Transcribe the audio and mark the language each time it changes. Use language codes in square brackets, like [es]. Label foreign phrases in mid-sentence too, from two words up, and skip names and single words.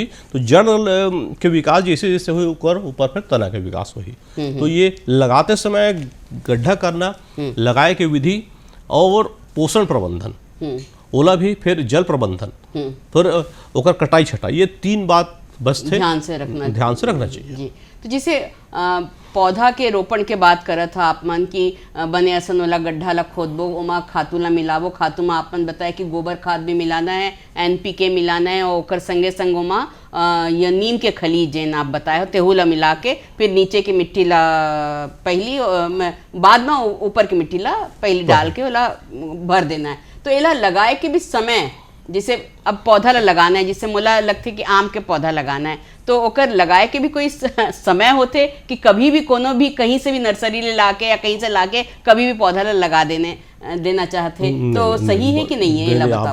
[hne] तो जड़ के विकास जैसे जैसे हुई ऊपर फिर तना के विकास होही। तो ये लगाते समय गड्ढा करना, लगाए के विधि और पोषण प्रबंधन, ओला भी फिर जल प्रबंधन, फिर ओकर कटाई छटाई, ये 3 बात बस थे ध्यान से रखना चाहिए जी। तो जैसे पौधा के रोपण के बात करत था आप मन की बने असन वाला गड्ढा ला खोदबो, ओमा खातू ला मिलाबो। खातू में आप मन बताए कि गोबर खाद भी मिलाना है, NPK मिलाना है, और ओकर संगे संग ओमा या नीम के खली जेन आप बताए हो तेहू ला मिला के फिर नीचे की मिट्टी ला पहली बाद में ऊपर की मिट्टी ला पहली डाल के ओला भर देना है। तो एला लगाए के भी समय, जिसे अब पौधा लगाना है, जिससे मोला लगती कि आम के पौधा लगाना है, तो ओकर लगाए के भी कोई समय होते कि कभी भी कोनो भी कहीं से भी नर्सरी ले लाके या कहीं से लाके कभी भी पौधा लगा देना चाहते, तो सही है कि नहीं है? ये बताओ।